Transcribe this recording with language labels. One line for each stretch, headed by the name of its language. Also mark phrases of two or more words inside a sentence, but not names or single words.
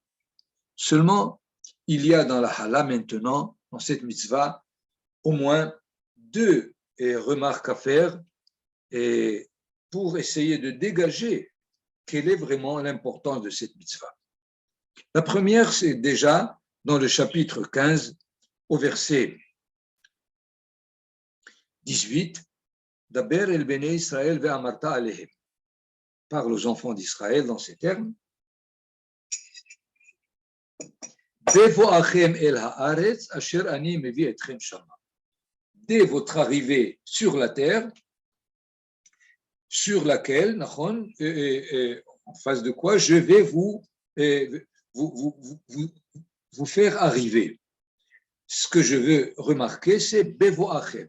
French: Seulement, il y a dans la hala maintenant, dans cette mitzvah, au moins deux remarques à faire pour essayer de dégager quelle est vraiment l'importance de cette mitzvah. La première, c'est déjà dans le chapitre 15, au verset 18,
Hebrew: דבר אל בני ישראל ואמרת אלהם.
French: Parle aux enfants d'Israël dans ces termes.
Hebrew: בבואכם אל הארץ אשר אני מביא אתכם שמה.
French: Dès votre arrivée sur la terre, sur laquelle, en face de quoi je vais vous faire arriver. Ce que je veux remarquer, c'est Bevoachem.